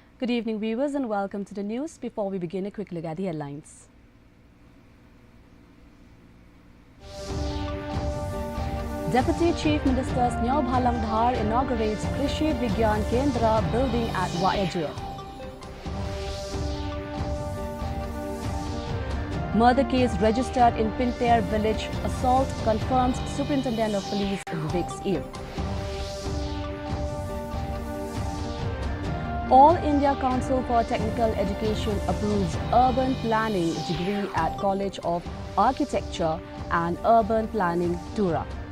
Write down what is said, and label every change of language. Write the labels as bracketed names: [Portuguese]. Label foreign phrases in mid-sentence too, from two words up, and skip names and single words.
[English] Good evening, viewers, and welcome to the news. Before we begin, a quick look at the headlines. Deputy Chief Minister Snyaw Bhalang Dhar inaugurates Krishi Vigyan Kendra building at Wayajir. Murder case registered in Pinter village. Assault confirms Superintendent of Police Vivek's ear. All India Council for Technical Education approves urban planning degree at College of Architecture and Urban Planning, Tura.